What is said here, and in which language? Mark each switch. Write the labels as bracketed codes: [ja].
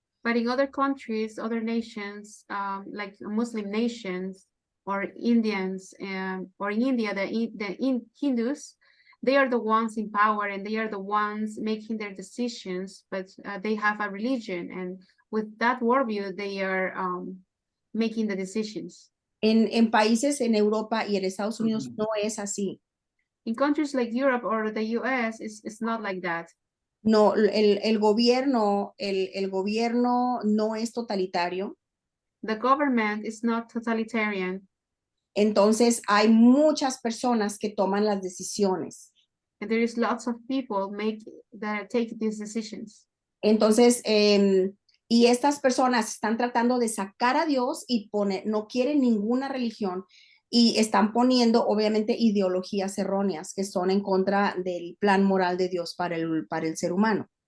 [en] But in other countries, other nations, like Muslim nations or Indians, or in India, the Hindus, they are the ones in power and they are the ones making their decisions, but they have a religion, and with that worldview, they are making the decisions. [es] En países en Europa y en Estados Unidos no es así. [en] In countries like Europe or the US, it's not like that. [es] No, el gobierno no es totalitario. [en] The government is not totalitarian. [es] Entonces hay muchas personas que toman las decisiones. [en] And there is lots of people that take these decisions. [es] Entonces, y estas personas están tratando de sacar a Dios y no quieren ninguna religión y están poniendo obviamente ideologías erróneas que son en contra del plan moral de Dios para el ser humano.